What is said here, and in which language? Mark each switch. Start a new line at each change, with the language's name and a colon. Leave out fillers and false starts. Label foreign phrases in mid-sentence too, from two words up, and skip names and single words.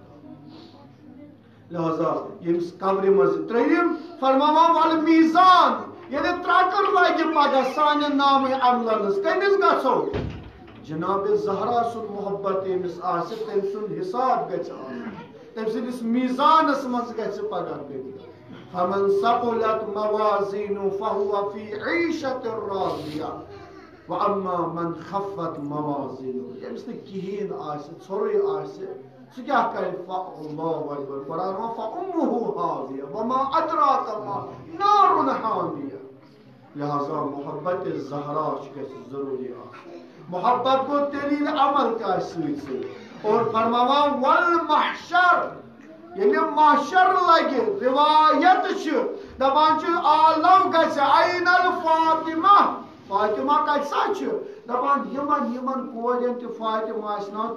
Kashmiri: لہذا ییٚمِس قبرِ منٛز ترٛٲیِم فرماوان ول میٖزان ییٚلہِ ترٛکر لگہِ پگاہ سانہِ نامہِ عملن ہٕنٛز کٔمِس گژھو جناب زہرا سُنٛد محبت ییٚمِس آسہِ تٔمۍ سُنٛد حساب گژھِ آسُن تٔمۍ سٕنٛدِس میٖزانس منٛز گژھِ پگاہ بِہِتھ
Arabic: فمن ثقلت موازینُہ فہو فی عیشۃ راضیہ واما من خفت موازینُہ
Kashmiri: ییٚمِس نہٕ کِہیٖنۍ آسہِ ژھوٚرُے آسہِ سُہ کیٛاہ کرِ
Arabic: اللہ اکبر
Kashmiri: قرآن فأمہ
Arabic: ہاویہ وما ادراک ما نار حامیہ
Kashmiri: لہذا محبت زہرا گژھِ ضروری آسٕنۍ محبت کو دلیل عمل تہِ آسہِ سۭتۍ سۭتۍ اور فرماوان والمحشر ییٚلہِ محشر لگہِ روایت چھِ دپان چھِ عالم گژھِ عین الفاطمہ فاطمہ کتہِ سا چھِ دپان یِمن کورٮ۪ن تہِ فاطمہ آسہِ ناو